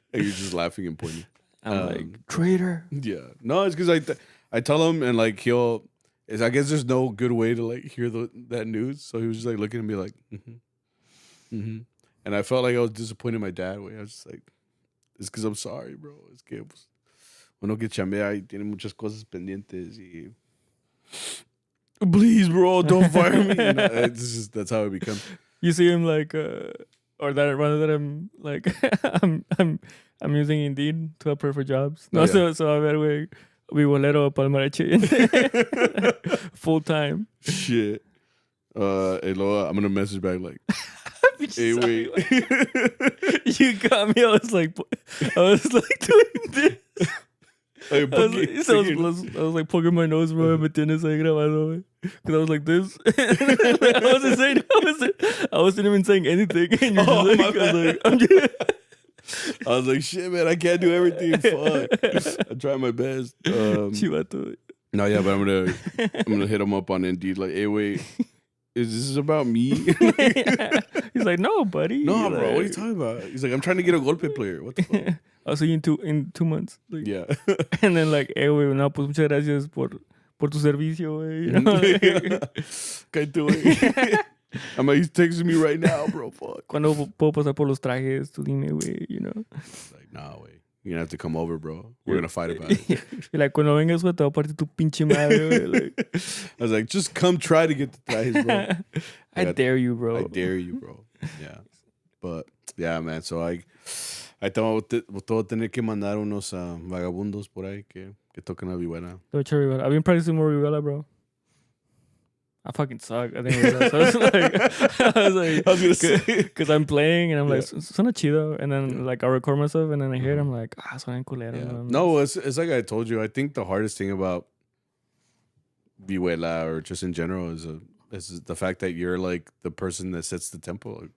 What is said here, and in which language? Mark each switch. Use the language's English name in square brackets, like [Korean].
[English] And you're just laughing and pointing. I'm like, traitor. Yeah. No, it's because I tell him, and like I guess there's no good way to like hear that news. So he was just like looking at me like, and I felt like I was disappointed in my dad. I was just like, it's because I'm sorry, bro. [Spanish] Es que pues, uno que chambea y tiene muchas cosas pendientes y. [English] Please, bro, don't fire me. That's how it becomes. You see him like, or that rather that I'm like, I'm using Indeed to apply for jobs. [Spanish] No, so a ver, güey, mi bolero para el Mariachi full time. [English] Shit. Hey, Loa, I'm gonna message back like, hey, wait. You got me. I was like doing this. I was like poking my nose, bro. [Spanish] Me tienes ahí grabado, güey. [English] Because I was like this. I wasn't even saying anything. And you're I was like, shit, man, I can't do everything. Fuck. I try my best. [Spanish] Chivato. [English] No, yeah, but I'm gonna hit him up on Indeed. Like, hey, wait, is this about me? He's like, no, buddy. No, bro. What are you talking about? He's like, I'm trying to get a golpe player. What the fuck? I'll see you in 2 months. Like, yeah. And then like, hey, [Spanish] güey, no, pues muchas gracias por tu servicio, güey. [English] You know? [Spanish] Cállate, güey. [English] I'm like, he's texting me right now, bro. Fuck. [Spanish] Cuando puedo pasar por los trajes, tú dime, güey, [English] you know. Like, nah, wait. You're gonna have to come over, bro. We're gonna fight about it. You're like, [Spanish] cuando vengas, güey, te voy a partir tu pinche madre, güey. Like, [English] I was like, just come try to get the trajes, bro. I dare you, bro. I dare you, bro. Yeah. But, yeah, man. So, I thought [Spanish] todo tener que mandar unos vagabundos por ahí que toquen la vihuela. [English] I've been practicing more vihuela, bro. I fucking suck. I think so I was gonna say, because I'm playing and I'm like, [Spanish] suena chido, [English] and then like I record myself and then I hear it, I'm like, [Spanish] suena culero. [English] Yeah. No, it's like I told you. I think the hardest thing about vihuela or just in general is the fact that you're like the person that sets the tempo.